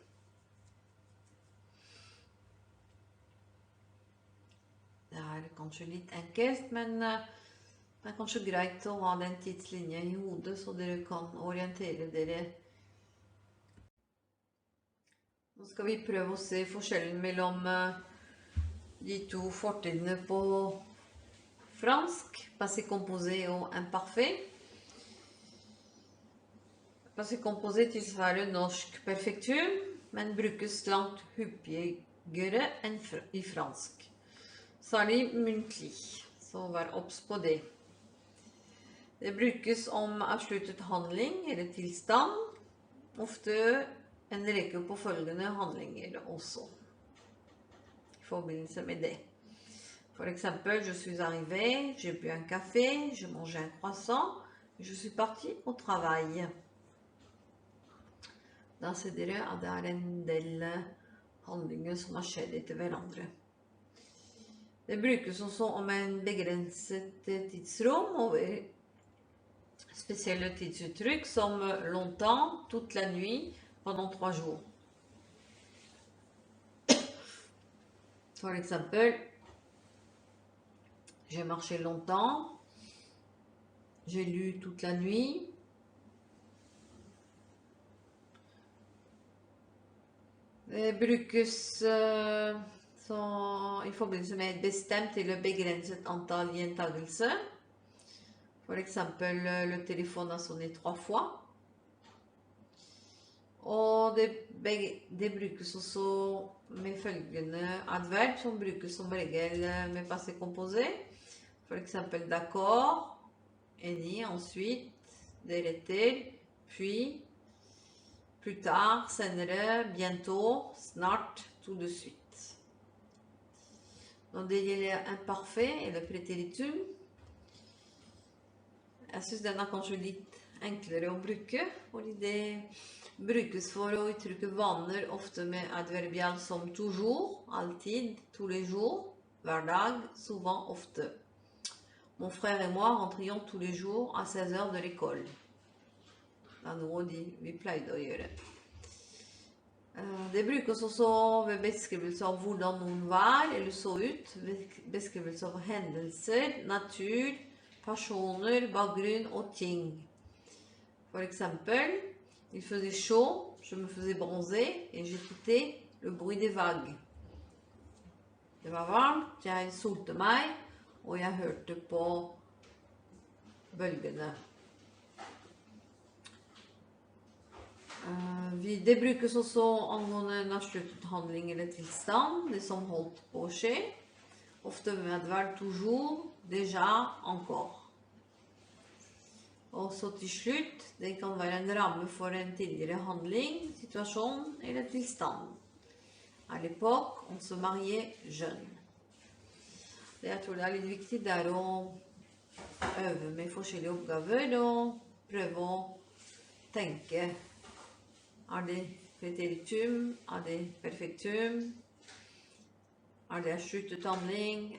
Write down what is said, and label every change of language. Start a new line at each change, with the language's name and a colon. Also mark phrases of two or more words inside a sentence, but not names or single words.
Norwegian: Det er kanskje litt enkelt, men det er kanskje greit å ha den tidslinjen i hodet, så dere kan orientere dere. Nå skal vi prøve å se forskjellen mellom de to fortidene på fransk,
French: passé composé og imparfait. Passé composé
Norwegian: tilsvarer norsk perfektum, men brukes langt hyppigere enn i fransk. Særlig muntlig, så vær obs på det. Det brukes om avsluttet handling eller tilstand, ofte en rekke påfølgende handlinger også, i forbindelse med det. For eksempel,
French: je suis arrivé, j'ai bu un café, j'ai mangé un croissant, je suis parti au travail.
Norwegian: Da ser dere at det er en del handlinger som har skjedd etter hverandre. Det brukes også om en begrenset tidsrom over spesielle tidsuttrykk som longtemps,
French: toute la nuit, pendant 3 jours.
Norwegian: For eksempel,
French: j'ai marché longtemps, j'ai lu toute la nuit,
Norwegian: det brukes i forbindelse med et bestemt eller begrenset antall gjentagelser.
French: For eksempel, le telefon har sonnet 3 fois.
Norwegian: Og det brukes også med følgende adverb, som brukes som regel med
French: passé composé.
Norwegian: For eksempel,
French: d'accord, enig, ensuite, deretter, puis, plus tard, senere, bientôt, snart, tout de suite.
Norwegian: Når det gjelder imparfait eller preteritum, jeg synes den er kanskje litt enklere å bruke, fordi det brukes for å uttrykke vaner ofte med adverbial som toujours, alltid,
French: tous les jours,
Norwegian: hver dag,
French: souvent, ofte. Mon frère et moi rentrions tous les jours à 16 heures de l'école.
Norwegian: Det er noe vi pleide å gjøre. Det brukes også ved beskrivelse av hvordan noen var eller så ut, beskrivelse av hendelser, natur, personer, bakgrunn og ting. For eksempel,
French: il faisait chaud, je me faisais bronzer et j'écoutais le bruit des vagues.
Norwegian: Det var varmt, jeg solte meg, og jeg hørte på bølgene. Det brukes også angående en avsluttet handling eller tilstand, det som holdt på å skje, ofte med adverb toujours, déjà, encore. Og så til slutt, det kan være en ramme for en tidligere handling, situasjon eller tilstand.
French: À l'époque, on se mariait jeune.
Norwegian: Det jeg tror det er litt viktig, det er å øve med forskjellige oppgaver og prøve å tenke. Er det preteritum? Er det perfektum? Er det sluttet handling?